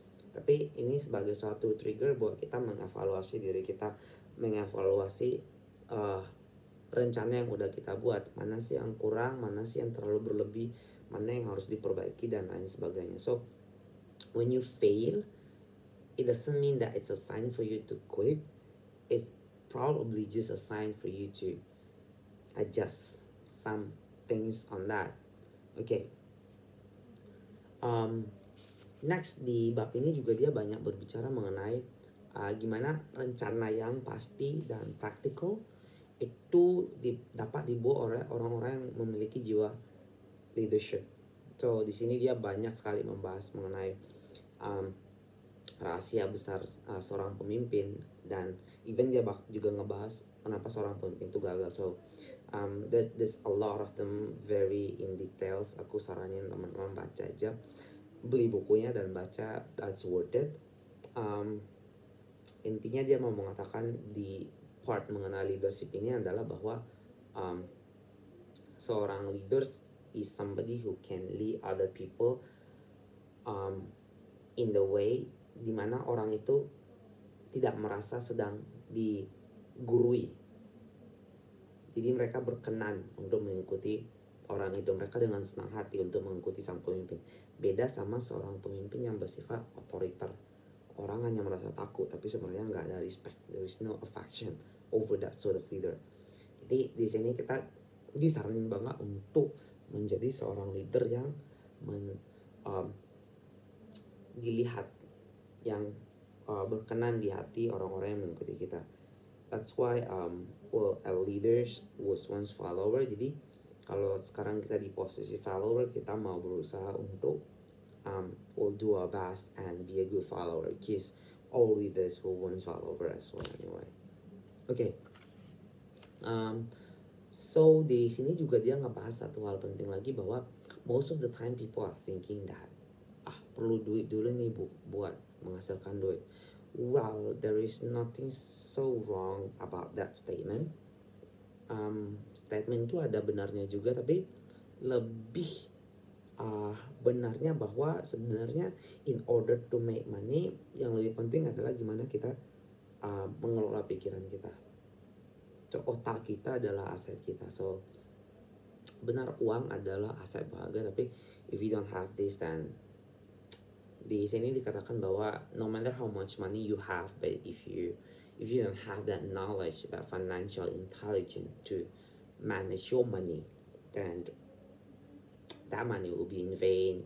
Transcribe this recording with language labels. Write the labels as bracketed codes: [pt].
[id] Tapi ini sebagai suatu trigger buat kita mengevaluasi diri kita, mengevaluasi rencana yang udah kita buat, mana sih yang kurang, mana sih yang terlalu berlebih, mana yang harus diperbaiki dan lain sebagainya. [en] So when you fail, it doesn't mean that it's a sign for you to quit. It's probably just a sign for you to adjust some things on that. Okay. [id] Next di bab ini juga dia banyak berbicara mengenai gimana rencana yang pasti dan praktikal itu dapat dibuat oleh orang-orang yang memiliki jiwa leadership. So di sini dia banyak sekali membahas mengenai rahasia besar seorang pemimpin, dan even dia juga ngebahas kenapa seorang pemimpin itu gagal. [en] So there's a lot of them very in details. [id] Aku saranin teman-teman baca aja, beli bukunya dan baca, [en] that's worth it. [id] Intinya dia mau mengatakan di part mengenai leadership ini adalah bahwa seorang [en] leaders is somebody who can lead other people in the way [id] dimana orang itu tidak merasa sedang digurui. Jadi mereka berkenan untuk mengikuti orang itu, mereka dengan senang hati untuk mengikuti sang pemimpin. Beda sama seorang pemimpin yang bersifat otoriter. Orang hanya merasa takut, tapi sebenarnya nggak ada respect. [en] There is no affection over that sort of leader. [id] Jadi di sini kita disaranin banget untuk menjadi seorang leader yang dilihat, yang berkenan di hati orang-orang yang mengikuti kita. [en] That's why a leaders was once follower. [id] Jadi kalau sekarang kita di posisi follower, kita mau berusaha untuk [en] we'll do our best and be a good follower, because all leaders were once follower as well anyway. Okay. [id] So di sini juga dia ngebahas satu hal penting lagi, bahwa [en] most of the time people are thinking that [id] perlu duit dulu nih buat menghasilkan duit. [en] Well, there is nothing so wrong about that statement. [id] Statement itu ada benarnya juga, tapi lebih benarnya bahwa sebenarnya [en] in order to make money, [id] yang lebih penting adalah gimana kita mengelola pikiran kita. So, otak kita adalah aset kita. [en] So [id] benar, uang adalah aset berharga, tapi [en] if you don't have this, then [id] di sini dikatakan bahwa [en] no matter how much money you have, but if you don't have that knowledge, that financial intelligence to manage your money, then that money will be in vain.